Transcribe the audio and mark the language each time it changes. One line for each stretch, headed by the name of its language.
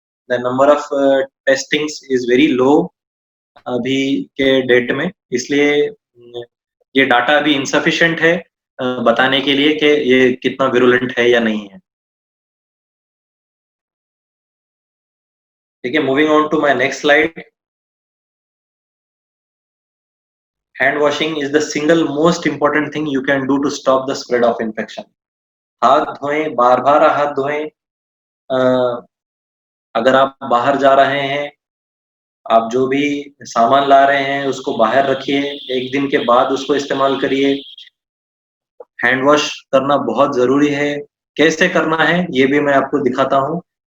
English: the number of testings is very low
Hindi: अभी के date में, इसलिए ये डाटा अभी इनसफिशिएंट है बताने के लिए कि ये कितना विरुलेंट है या नहीं है। ठीक है,
English: Moving on to my next slide. Hand washing is the single most important thing you can do to stop the spread of infection.
Hindi: हाथ धोएं, बार बार हाथ धोएं। अगर आप बाहर जा रहे हैं, आप जो भी सामान ला रहे हैं उसको बाहर रखिए, एक दिन के बाद उसको इस्तेमाल करिए। हैंड वॉश करना बहुत जरूरी है। कैसे करना है ये भी मैं आपको दिखाता हूँ।